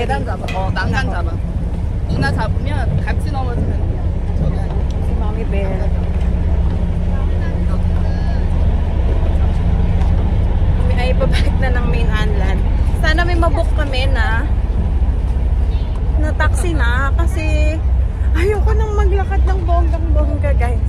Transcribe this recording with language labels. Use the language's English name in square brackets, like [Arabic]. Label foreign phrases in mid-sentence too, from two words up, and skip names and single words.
[Korean] 계단 잡아. 난간 잡아. 누나 잡으면 같이 넘어지면 저기 [Filipino] Si Mommy Bear. Kami ay babalik na ng main island. Sana may mabook kami na taxi na kasi ayoko nang maglakad ng bonggang-bongga, guys.